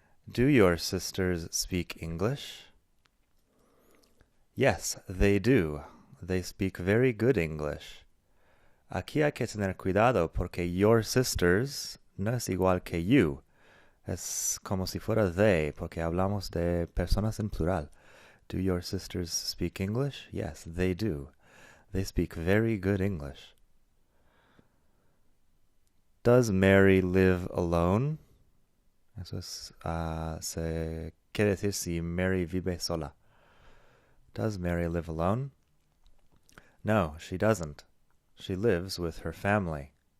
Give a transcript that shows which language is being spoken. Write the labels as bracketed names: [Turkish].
[English] Do your sisters speak English? Yes, they do. They speak very good English. [Spanish] Aquí hay que tener cuidado porque [English] your sisters [Spanish] no es igual que you. Es como si fuera they, porque hablamos de personas en plural. [English] Do your sisters speak English? Yes, they do. They speak very good English. Does Mary live alone? [Spanish] Eso es, se quiere decir si Mary vive sola. [English] Does Mary live alone? No, she doesn't. She lives with her family.